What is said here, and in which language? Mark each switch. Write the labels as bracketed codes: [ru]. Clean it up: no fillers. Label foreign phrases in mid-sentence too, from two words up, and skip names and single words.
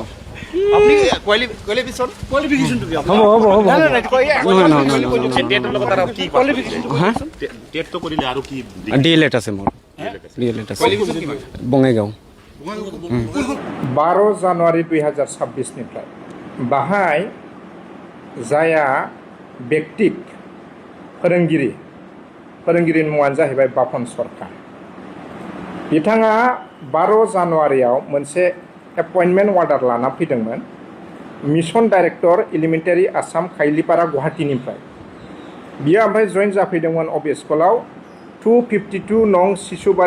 [as] আপুনি কোৱালিফিকেশ্যনটো কি হ'ব টেটটো কৰিলে আৰু কি DLED আছে মোৰ DLED আছে বঙাইগাঁও [brx] 12 জাनुৱাৰী 2026 बाहाय जाया व्यक्तिक फोरोंगिरिनि मुङानो जाहैबाय बापन सरकार बिथाङा 12 जानुवारियाव मोनसे [en] appointment order [brx] लाना फैदोंमोन [en] Mission Director Elementary [brx] आसाम खाइलिपारा गुवाहाटीनिफ्राय बियो ओमफ्राय जइन जाफैदोंमोन अबे स्कुलाव 252 नं शिशुबारी